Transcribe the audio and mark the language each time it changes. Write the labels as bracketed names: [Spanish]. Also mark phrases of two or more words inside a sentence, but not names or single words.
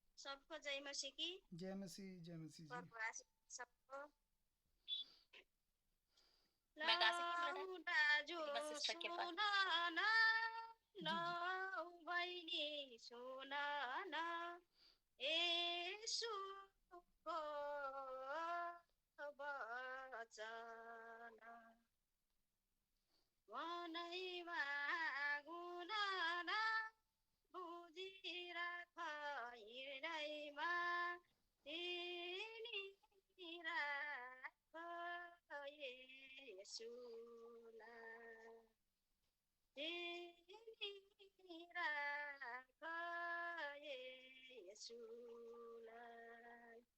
[Hindi] सबको जय मसीह की। जय मसीह जी। प्रभु आशीष सबको। मैं गा सकती हूँ ब्रदर? लौटा जो रिमा सिस्टर के पास। सुनाना, जी [Nepali] लौ बहिनी सुनाना, येशूको वचन मनैमा गुनाना, बुझिराख हृदयमा, चिनिराख येशूलाई, चिनिराख येशूलाई।